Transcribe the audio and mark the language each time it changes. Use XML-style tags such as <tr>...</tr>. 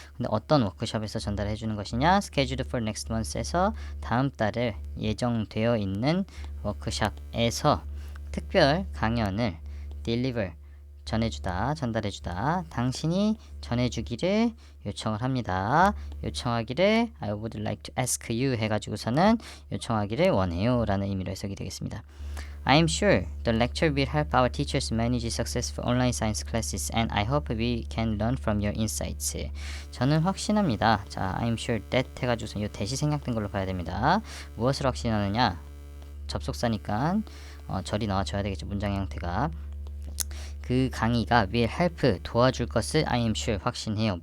<ko>근데 어떤 워크숍에서 전달해 주는 것이냐?</ko> <en>scheduled for next month</en> <ko>에서 다음 달에 예정되어 있는 워크숍에서 특별 강연을 deliver, 전달해주다, 당신이 전해주기를 요청을 합니다. 요청하기를</ko> <en>I would like to ask you</en> <ko>해가지고서는 요청하기를 원해요 라는 의미로 해석이 되겠습니다.</ko> <en>I am sure the lecture will help our teachers manage successful online science classes and I hope we can learn from your insights.</en> <ko>저는 확신합니다. 자,</ko> <en>I'm sure that</en> <ko>해가지고서 이 that이 생략된 걸로 봐야 됩니다. 무엇을 확신하느냐? 접속사니까 절이 나와줘야 되겠죠. 문장 형태가. 그 강의가</ko> <en>will help,</en> <ko>도와줄 것을</ko> <en>I am sure,</en> <ko>확신해요.</ko>